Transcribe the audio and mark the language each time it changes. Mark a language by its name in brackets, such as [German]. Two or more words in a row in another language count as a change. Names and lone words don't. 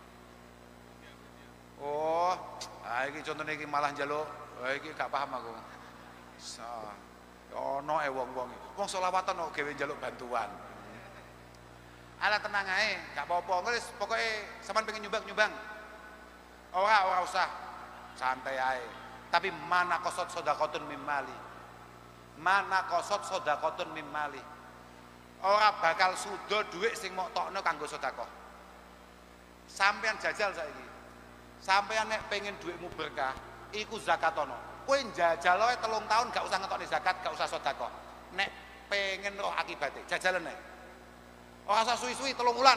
[Javanese] Oh, iki contone iki malah njaluk, iki gak paham aku. Ono wong-wong. Wong selawatan kok gawe njaluk bantuan. Ala tenang ae, gak apa-apa. Wis pokoke sampean pengen nyumbang. Ora usah. Santai ae. [Arabic] Tapi ما نقصت صدقة من مال. ما نقصت صدقة من مال. [Javanese] Ora bakal sudo dhuwit sing mok tokno kanggo sedekah. Sampean jajal saiki. Sampean nek pengen dhuwitmu berkah, iku zakatono. Kowe njajal wae 3 tahun gak usah ngetokne zakat, gak usah sedekah. Nek pengen roh akibate, jajalan nek. Ora usah suwi-suwi 3 wulan.